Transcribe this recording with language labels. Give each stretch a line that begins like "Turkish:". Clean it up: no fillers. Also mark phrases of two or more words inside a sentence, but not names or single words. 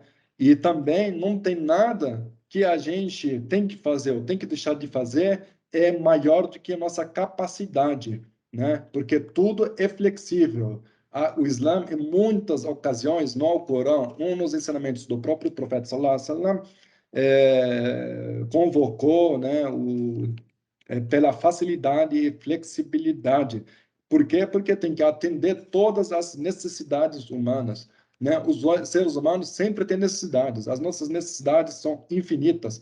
Portuguese: E também não tem nada que a gente tem que fazer ou tem que deixar de fazer é maior do que a nossa capacidade, né? Porque tudo é flexível. O Islã, em muitas ocasiões, no Alcorão, um dos ensinamentos do próprio profeta,
Arabic: صلى الله عليه وسلم,
Portuguese: convocou, né, pela facilidade e flexibilidade. Por quê? Porque tem que atender todas as necessidades humanas. né? Os seres humanos sempre têm necessidades. As nossas necessidades são infinitas.